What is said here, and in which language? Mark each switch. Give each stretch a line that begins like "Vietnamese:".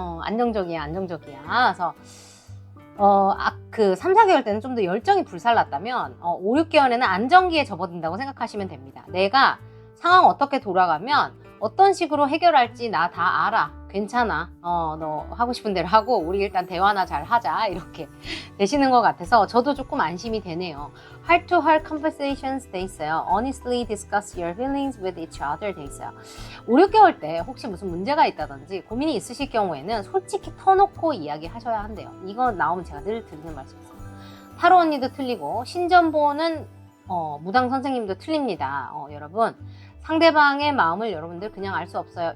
Korean: 안정적이야, 안정적이야. 그래서 그 3, 4개월 때는 좀 더 열정이 불살랐다면 5, 6개월에는 안정기에 접어든다고 생각하시면 됩니다. 내가 상황 어떻게 돌아가면 어떤 식으로 해결할지 나 다 알아. 괜찮아. 너 하고 싶은 대로 하고 우리 일단 대화나 잘 하자. 이렇게 되시는 것 같아서 저도 조금 안심이 되네요.
English: Heart to heart conversations
Korean: 돼 있어요.
English: Honestly discuss your feelings with each other 돼 있어요.
Korean: 5, 6개월 때 혹시 무슨 문제가 있다든지 고민이 있으실 경우에는 솔직히 터놓고 이야기하셔야 한대요. 이거 나오면 제가 늘 드리는 말씀이에요. 타로 언니도 틀리고 신전보는 무당 선생님도 틀립니다. 여러분 상대방의 마음을 여러분들 그냥 알 수 없어요.